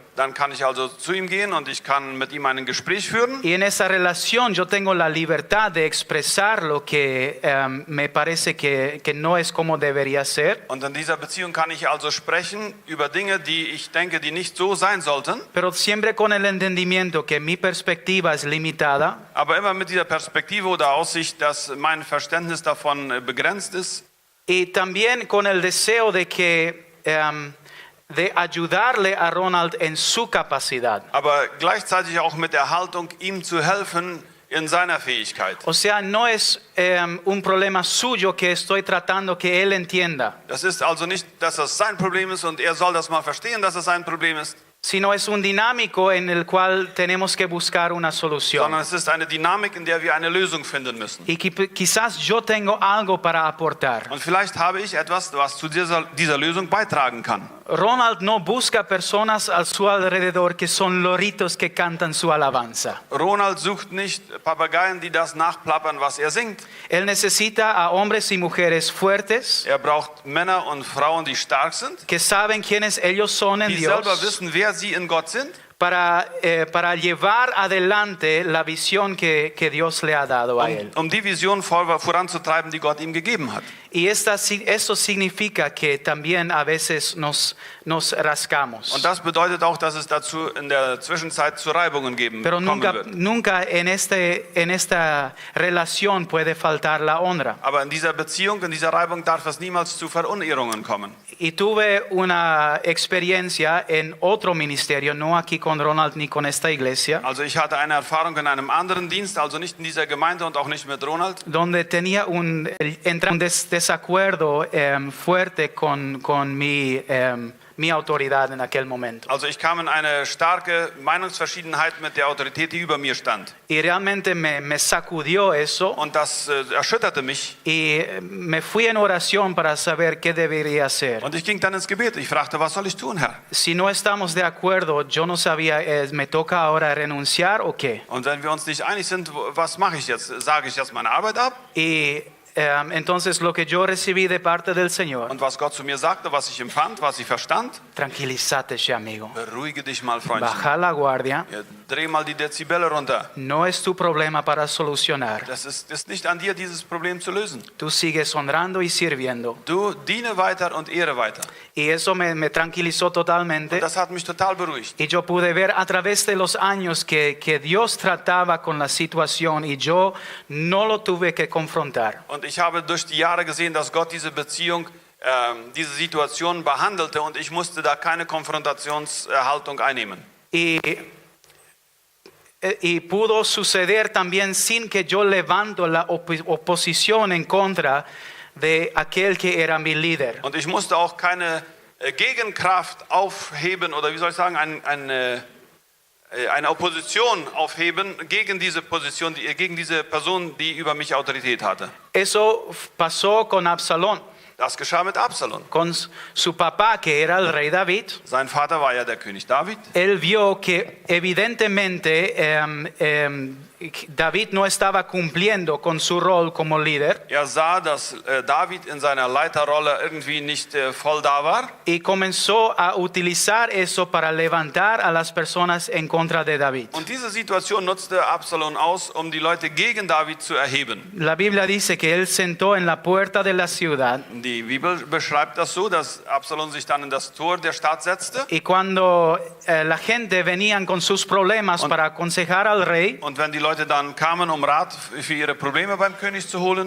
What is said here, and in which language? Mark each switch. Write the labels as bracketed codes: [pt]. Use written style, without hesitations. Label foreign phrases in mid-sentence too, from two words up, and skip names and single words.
[de] Dann kann ich also zu ihm gehen und ich kann mit ihm ein Gespräch führen. [es] Y en esa relación yo tengo la libertad de expresar lo que me parece que no es como debería ser. [de] Und in dieser Beziehung kann ich also sprechen über Dinge, die ich denke, die nicht so sein sollten. [es] Pero siempre con el entendimiento que mi perspectiva es limitada. [de] Aber immer mit dieser Perspektive oder Aussicht, dass mein Verständnis davon begrenzt ist. [es] Y también con el deseo de que de ayudarle a Ronald en su capacidad. [de] Aber gleichzeitig auch mit der Haltung, ihm zu helfen in seiner Fähigkeit. [es] O sea, no es un problema suyo que estoy tratando que él entienda, [de] Das ist also nicht, dass das sein Problem ist und er soll das mal verstehen, dass es sein Problem ist, [es] sino es un dinámico en el cual tenemos que buscar una solución. [de] sondern es ist eine Dynamik, in der wir eine Lösung finden müssen. [es] Y quizás yo tengo algo para aportar. [de] Und vielleicht habe ich etwas, was zu dieser Lösung beitragen kann. [es] Ronald no busca personas a su alrededor que son loritos que cantan su alabanza. [de] Ronald sucht nicht Papageien, die das nachplappern, was er singt. [es] Él necesita a hombres y mujeres fuertes [de] Er braucht Männer und Frauen, die stark sind, [es] que saben quiénes ellos son en [de] die selber [es] Dios [de] wissen, wer sie in Gott sind, [es] para llevar adelante la visión que Dios le ha dado a él. [de] um die Vision voranzutreiben, die Gott ihm gegeben hat. [es] Y esto significa que también a veces nos rascamos. [de] Und das bedeutet auch, dass es dazu in der Zwischenzeit zu Reibungen [es] Pero [de] kommen wird. [es] nunca en esta relación puede faltar la honra. [de] Aber in dieser Beziehung, in dieser Reibung darf es niemals zu Verunehrungen kommen. [es] Y tuve una experiencia en otro ministerio, no aquí con Ronald ni con esta iglesia, [de] Also ich hatte eine Erfahrung in einem anderen Dienst, also nicht in dieser Gemeinde und auch nicht mit Ronald, [es] donde tenía un desacuerdo fuerte con mi autoridad en aquel momento. [de] Also ich kam in eine starke Meinungsverschiedenheit mit der Autorität, die über mir stand. [es] Y realmente me sacudió eso [de] Und das erschütterte mich. [es] y me fui en oración para saber qué debería hacer. [de] Und ich ging dann ins Gebet. Ich fragte, was soll ich tun, Herr? [es] Si no estamos de acuerdo, yo no sabía, ¿me toca ahora renunciar o qué? [de] Und wenn wir uns nicht einig sind, was mache ich jetzt? Sage ich jetzt meine Arbeit ab? [es] Y entonces lo que yo recibí de parte del Señor, [de] Und was Gott zu mir sagte, was ich empfand, was ich verstand, [es] tranquilízate, amigo. [de] beruhige dich mal, Freundchen. [es] Baja la guardia. [de] Ja, dreh mal die Dezibelle runter. [es] No es tu problema para solucionar. [de] Das ist nicht an dir, dieses Problem zu lösen. [es] Tú sigues honrando y sirviendo. [de] Du diene weiter und ehre weiter. [es] Y eso me tranquilizó totalmente. [de] Das hat mich total beruhigt. [es] Y yo pude ver a través de los años que Dios trataba con la situación y yo no lo tuve que confrontar. [de] Und ich habe durch die Jahre gesehen, dass Gott diese Beziehung, diese Situation behandelte und ich musste da keine Konfrontationshaltung einnehmen. [es] Y pudo suceder también sin que yo levanto la oposición en contra de aquel que era mi líder. [de] Und ich musste auch keine Gegenkraft aufheben oder wie soll ich sagen, eine Opposition aufheben gegen diese Position, gegen diese Person, die über mich Autorität hatte. [es] Eso pasó con Absalón, [de] Das geschah mit Absalom. [es] con su papá que era el rey David. [de] Sein Vater war ja der König David. [es] Él vio que evidentemente David no estaba cumpliendo con su rol como líder [de] Er sah, dass David in seiner Leiterrolle irgendwie nicht voll da war. [es] y comenzó a utilizar eso para levantar a las personas en contra de David. [de] Und diese Situation nutzte Absalom aus, um die Leute gegen David zu erheben. [es] La Biblia dice que él sentó en la puerta de la ciudad [de] Die Bibel beschreibt das so, dass Absalom sich dann in das Tor der Stadt setzte. [es] y cuando la gente venían con sus problemas para aconsejar al rey, [de] Und wenn die Leute dann kamen, um Rat für ihre Probleme beim König zu holen,